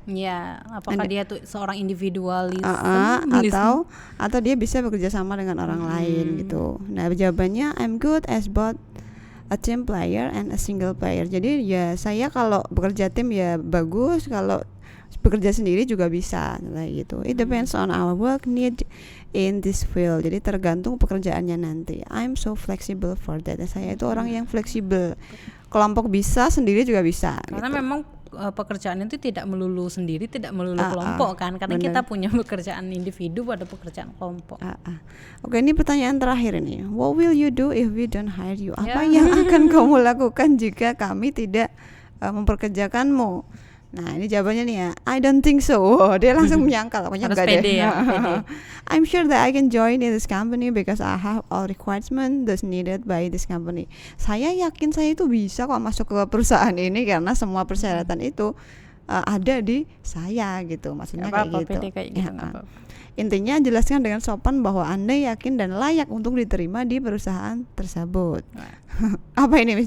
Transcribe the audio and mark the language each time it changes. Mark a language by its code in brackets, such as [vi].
[id] Iya, apakah dia tuh seorang individualis atau dia bisa bekerja sama dengan orang lain gitu. Nah, jawabannya [en] I'm good as both a team player and a single player. [id] Jadi ya saya kalau bekerja tim ya bagus, kalau bekerja sendiri juga bisa kayak gitu. [en] It depends on our work need in this field. [id] Jadi tergantung pekerjaannya nanti. [en] I'm so flexible for that. [id] Saya itu orang yang fleksibel. Kelompok bisa, sendiri juga bisa. Karena gitu. memang pekerjaan itu tidak melulu sendiri, tidak melulu kelompok kan. Karena bener. kita punya pekerjaan individu, ada pekerjaan kelompok. Oke, ini pertanyaan terakhir ini. [en] What will you do if we don't hire you? [id] Apa yang akan kamu lakukan jika kami tidak memperkerjakanmu? Nah, ini jawabannya nih ya. [en] I don't think so. [id] Dia langsung menyangkal, pokoknya enggak deh. Pede. [en] I'm sure that I can join in this company because I have all requirements that's needed by this company. [id] Saya yakin saya itu bisa kok masuk ke perusahaan ini karena semua persyaratan itu ada di saya gitu. Maksudnya kayak gitu. Pede kayak gitu, Intinya jelaskan dengan sopan bahwa Anda yakin dan layak untuk diterima di perusahaan tersebut. Apa ini Miss?